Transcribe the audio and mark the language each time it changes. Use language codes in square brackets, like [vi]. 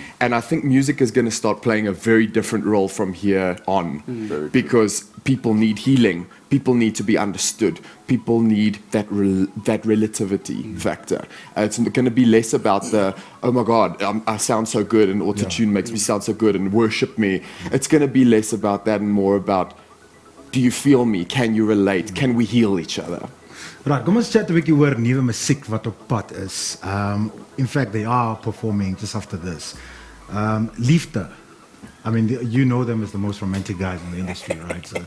[en] And I think music is going to start playing a very different role from here on because people need healing, people need to be understood, people need that relativity factor. It's going to be less about the, oh my God, I sound so good and auto-tune makes me sound so good and worship me. It's going to be less about that and more about, do you feel me? Can you relate? Can we heal each other? [af] Right, kom ons chat 'n bietjie oor nuwe musiek wat op pad is. [en] In fact, they are performing just after this. Liefde. I mean, you know them as the most romantic guys in the industry, right?